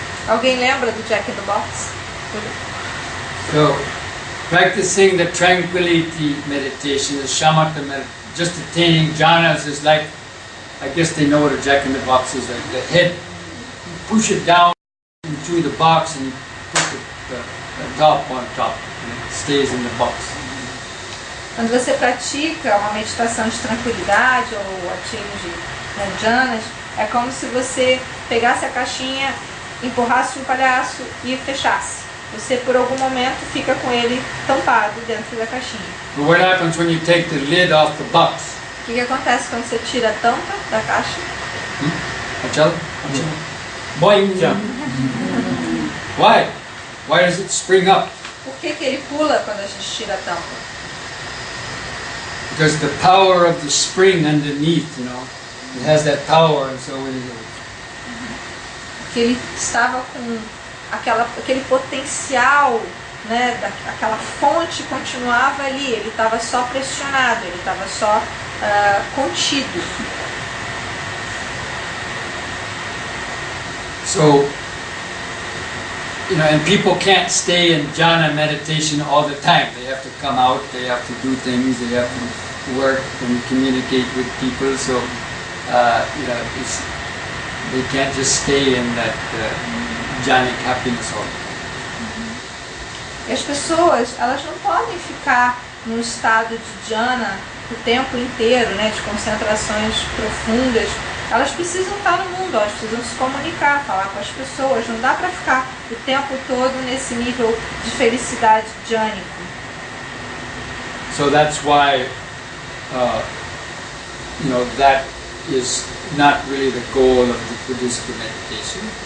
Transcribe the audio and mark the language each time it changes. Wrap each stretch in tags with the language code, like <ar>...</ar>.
<pt>Alguém lembra do Jack in the Box?</pt> <en>So, practicing the tranquility meditation, the shamatha meditation, just attaining jhanas is like, I guess they know what a Jack in the Box is, like the head, you push it down into the box and you put the top on top and it stays in the box.</en> <pt>Quando você pratica uma meditação de tranquilidade ou atinge jhanas, é como se você pegasse a caixinha, empurrasse um palhaço e fechasse. Você por algum momento fica com ele tampado dentro da caixinha.</pt> <en>But what happens when you take the lid off the box?</en> <pt>O que acontece quando você tira a tampa da caixa?</pt> <en>Achal? Boing! Why? Why does it spring up?</en> <pt>Por que ele pula quando a gente tira a tampa?</pt> <en>Because the power of the spring underneath, you know, it has that power, and so when it</en> <pt>Porque ele estava com aquele potencial, né, aquela fonte continuava ali, ele estava só pressionado, ele estava só contido.</pt> <en>So, you know, and people can't stay in jhana meditation all the time. They have to come out, they have to do things, they have to work and communicate with people. So, you know, they can't just stay in that jhanic happiness all the time.</en> <pt>E as pessoas, elas não podem ficar num estado de jhana o tempo inteiro, né, de concentrações profundas. Elas precisam estar no mundo, elas precisam se comunicar, falar com as pessoas. Não dá para ficar o tempo todo nesse nível de felicidade jhânico.</pt> <en>So that's why, you know, that is not really the goal of the Buddhist meditation.</en>